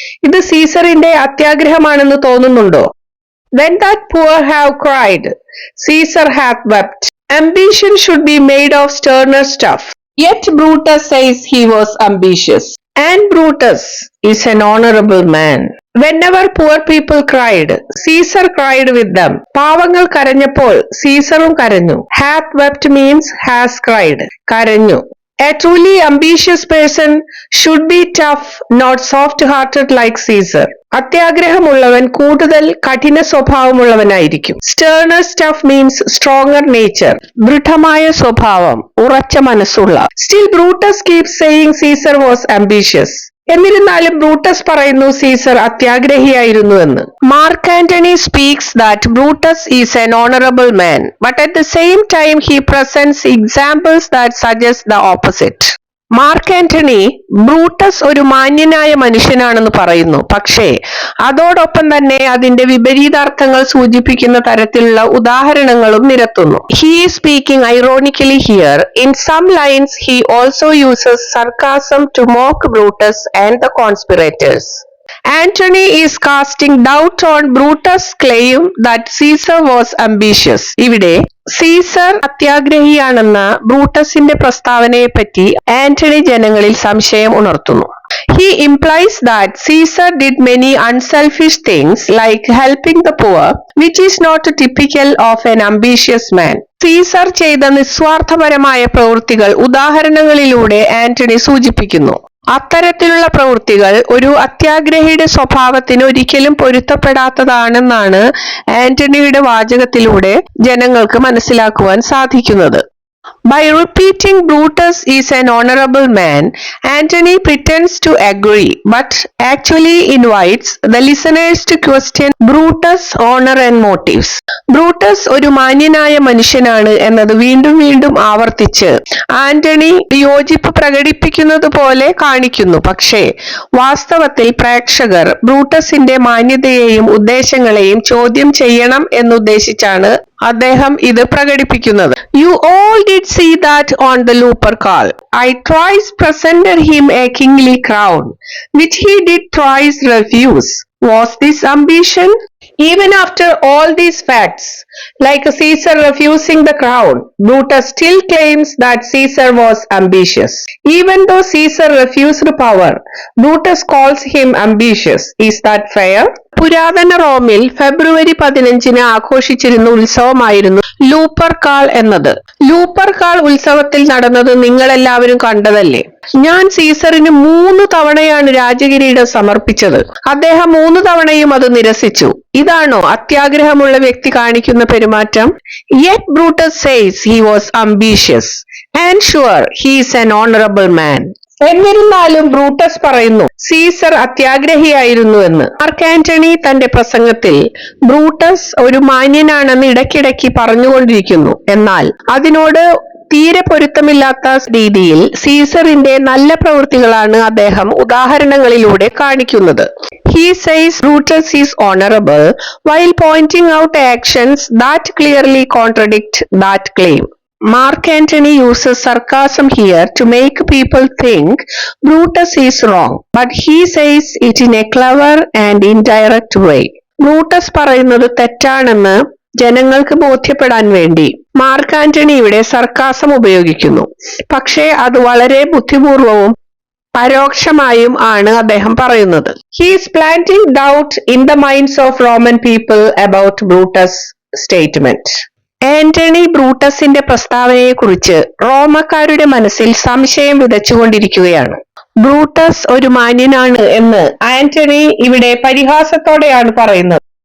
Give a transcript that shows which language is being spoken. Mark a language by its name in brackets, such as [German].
[Malayalam] ഇത് സീസറിന്റെ അത്യാഗ്രഹമാണെന്ന് തോന്നുന്നുണ്ടോ? [English] When that poor have cried, Caesar hath wept. Ambition should be made of sterner stuff. Yet Brutus says he was ambitious. And Brutus is an honorable man. Whenever poor people cried, Caesar cried with them. [Malayalam] പാവങ്ങൾ കരഞ്ഞപ്പോൾ സീസറും കരഞ്ഞു. [English] Hath wept means has cried. [Malayalam] കരഞ്ഞു. [English] A truly ambitious person should be tough, not soft-hearted like Caesar. [Malayalam] അത്യാഗ്രഹമുള്ളവൻ കൂടുതൽ കഠിന സ്വഭാവമുള്ളവനായിരിക്കും. [English] Sterner stuff means stronger nature. [Malayalam] ദൃഢമായ സ്വഭാവം, ഉറച്ച മനസ്സുള്ള. [English] Still Brutus keeps saying Caesar was ambitious. [Malayalam] എന്നിരുന്നാലും ബ്രൂട്ടസ് പറയുന്നു സീസർ അത്യാഗ്രഹിയായിരുന്നു എന്ന്. [English] Mark Antony speaks that Brutus is an honorable man, but at the same time he presents examples that suggest the opposite. [Malayalam] Mark Antony Brutus ഒരു മാന്യനായ മനുഷ്യനാണെന്ന് പറയുന്നു, പക്ഷേ അതോടൊപ്പം തന്നെ അതിന്റെ വിപരീതാർത്ഥങ്ങൾ സൂചിപ്പിക്കുന്ന തരത്തിലുള്ള ഉദാഹരണങ്ങളും നിരത്തുന്നു. [English] He is speaking ironically here. In some lines he also uses sarcasm to mock Brutus and the conspirators. Antony is casting doubt on Brutus' claim that Caesar was ambitious. [Malayalam] ഇവിടെ സീസർ അത്യാഗ്രഹിയാണെന്ന ബ്രൂട്ടസിന്റെ പ്രസ്താവനയെപ്പറ്റി ആന്റണി ജനങ്ങളിൽ സംശയം ഉണർത്തുന്നു. [English] He implies that Caesar did many unselfish things like helping the poor, which is not typical of an ambitious man. [Malayalam] Caesar ചെയ്ത നിസ്വാർത്ഥപരമായ പ്രവൃത്തികൾ ഉദാഹരണങ്ങളിലൂടെ ആന്റണി സൂചിപ്പിക്കുന്നു. അത്തരത്തിലുള്ള പ്രവൃത്തികൾ ഒരു അത്യാഗ്രഹിയുടെ സ്വഭാവത്തിന് ഒരിക്കലും പൊരുത്തപ്പെടാത്തതാണെന്നാണ് ആന്റണിയുടെ വാചകത്തിലൂടെ ജനങ്ങൾക്ക് മനസ്സിലാക്കുവാൻ സാധിക്കുന്നത്. [English] By repeating Brutus is an honorable man, Antony pretends to agree, but actually invites the listeners to question Brutus' honor and motives. [Malayalam] Brutus ഒരു മാന്യനായ മനുഷ്യനാണ് എന്നത് വീണ്ടും വീണ്ടും ആവർത്തിച്ച് ആന്റണി യോജിപ്പ് പ്രകടിപ്പിക്കുന്നത് പോലെ കാണിക്കുന്നു. പക്ഷേ വാസ്തവത്തിൽ പ്രേക്ഷകർ ബ്രൂട്ടസിന്റെ മാന്യതയെയും ഉദ്ദേശങ്ങളെയും ചോദ്യം ചെയ്യണം എന്നുദ്ദേശിച്ചാണ് അദ്ദേഹം ഇത് പ്രകടിപ്പിക്കുന്നത്. [English] You all did see that on the Lupercal. I thrice presented him a kingly crown, which he did thrice refuse. Was this ambition? Even after all these facts, like Caesar refusing the crown, Brutus still claims that Caesar was ambitious. Even though Caesar refused power, Brutus calls him ambitious. Is that fair? [Malayalam] പുരാതന റോമിൽ ഫെബ്രുവരി 15 ആഘോഷിച്ചിരുന്ന ഉത്സവമായിരുന്നു ലൂപ്പർകാൾ എന്നത്. ലൂപ്പർകാൾ ഉത്സവത്തിൽ നടന്നത് നിങ്ങളെല്ലാവരും കണ്ടതല്ലേ. ഞാൻ സീസറിന് 3 തവണയാണ് രാജകിരീടം സമർപ്പിച്ചത്. അദ്ദേഹം 3 തവണയും അത് നിരസിച്ചു. ഇതാണോ അത്യാഗ്രഹമുള്ള വ്യക്തി കാണിക്കുന്ന പെരുമാറ്റം? [English] Yet Brutus says he was ambitious, and sure he is an honorable man. [Malayalam] എന്നിരുന്നാലും ബ്രൂട്ടസ് പറയുന്നു സീസർ അത്യാഗ്രഹിയായിരുന്നു എന്ന്. മാർക്ക് ആന്റണി തന്റെ പ്രസംഗത്തിൽ ബ്രൂട്ടസ് ഒരു മാന്യനാണെന്ന് ഇടയ്ക്കിടയ്ക്ക് പറഞ്ഞുകൊണ്ടിരിക്കുന്നു. എന്നാൽ അതിനോട് തീരെ പൊരുത്തമില്ലാത്ത രീതിയിൽ സീസറിന്റെ നല്ല പ്രവൃത്തികളാണ് അദ്ദേഹം ഉദാഹരണങ്ങളിലൂടെ കാണിക്കുന്നത്. [English] He says Brutus is honorable while pointing out actions that clearly contradict that claim. Mark Antony uses sarcasm here to make people think Brutus is wrong, but he says it in a clever and indirect way. [Malayalam] Brutus പറയുന്നത് തെറ്റാണെന്ന് ജനങ്ങൾക്ക് ബോധ്യപ്പെടാൻ വേണ്ടി mark Antony ഇവിടെ sarcasm ഉപയോഗിക്കുന്നു. പക്ഷേ അത് വളരെ ബുദ്ധിപൂർവവും പരോക്ഷമായും ആണ് അദ്ദേഹം പറയുന്നത്. [English] He is planting doubt in the minds of Roman people about Brutus' statement. [Malayalam] Antony ബ്രൂട്ടസിന്റെ പ്രസ്താവനയെക്കുറിച്ച് റോമക്കാരുടെ മനസ്സിൽ സംശയം വിതച്ചുകൊണ്ടിരിക്കുകയാണ്. ബ്രൂട്ടസ് ഒരു മാന്യനാണ് എന്ന് ആന്റണി ഇവിടെ പരിഹാസത്തോടെയാണ് പറയുന്നത്.